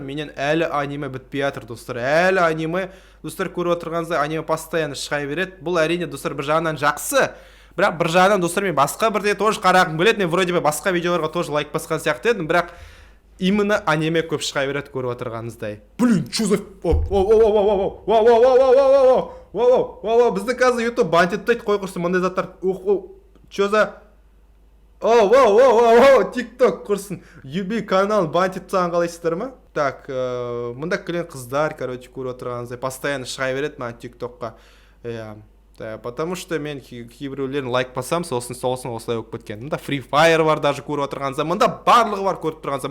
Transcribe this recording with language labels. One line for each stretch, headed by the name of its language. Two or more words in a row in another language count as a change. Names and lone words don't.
Kazakh: Менен әлі аниме бітпей жатыр, достар. Әлі аниме, достар, көріп отырғаныңыздай, аниме постоянно шыға береді. Бұл әрине, достар, бір жағынан жақсы. Бірақ бір жағынан, достар, мен басқа бірде тоже қарағым келеді. Мен
Russian: вроде бы
Kazakh: басқа видеоларға тоже лайк басқан сияқты едім, бірақ именно аниме көп шыға береді көріп отырғаныңыздай.
Russian: Блин, что за... Воу,
Kazakh: бізді қазір YouTube бантиттайды, қой құрсын, мұндай заттар.
Russian: Что за...
Kazakh: TikTok құрсын. UB канал бантиттсан қалайсыздар ма? Так, мұнда кілен қыздар, короче, көріп отырғаныңыздай. Постоянно шыға береді маған TikTok'қа.
Russian: Потому что
Kazakh: мен кейбіреулерін лайк басам, сосын осылай өкіп кеткен. Мұнда Free Fire бар, даже көріп отырғаныңызда. Мұнда барлығы бар көріп тұрғаныңызда.